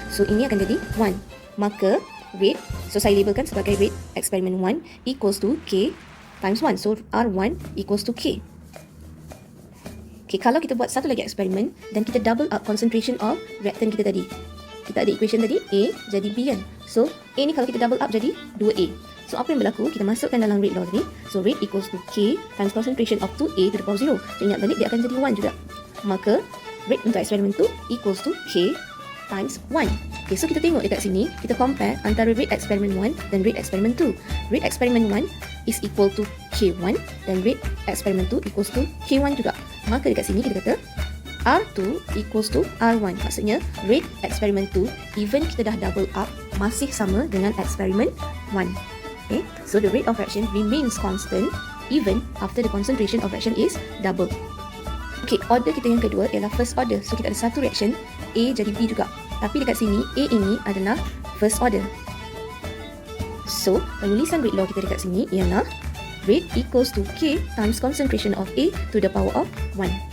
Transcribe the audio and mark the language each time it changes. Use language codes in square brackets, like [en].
[ms] So, ini akan jadi 1. Maka, rate, so saya labelkan sebagai rate eksperimen 1 [en] equals to K times 1. [ms] So, R1 equals to K. Okay, kalau kita buat satu lagi eksperimen dan kita [en] double up concentration of reactant [ms] kita tadi. Kita ada equation tadi, A jadi B kan. So, A ni kalau kita double up jadi 2A. So, apa yang berlaku? Kita masukkan dalam rate law tadi. [en] So, rate equals to K times concentration of 2A to the power 0. [ms] So, ingat balik dia akan jadi 1 juga. Maka, rate untuk eksperimen tu [en] equals to K times 1. [ms] Okay, so kita tengok dekat sini, kita compare antara rate eksperimen 1 dan rate eksperimen 2. Rate eksperimen 1 [en] is equal to K1 [ms] dan rate eksperimen 2 [en] equals to K1 [ms] juga. Maka dekat sini kita kata R2 [en] equals to R1. [ms] Maksudnya rate eksperimen 2 even kita dah double up masih sama dengan eksperimen 1. [en] Okay, so the rate of reaction remains constant even after the concentration of reaction is double. [ms] Okay, order kita yang kedua ialah first order. So kita ada satu reaction A jadi B juga. Tapi dekat sini A ini adalah first order. [en] So [ms] penulisan rate law kita dekat sini ialah [en] rate equals to K times concentration of A to the power of 1.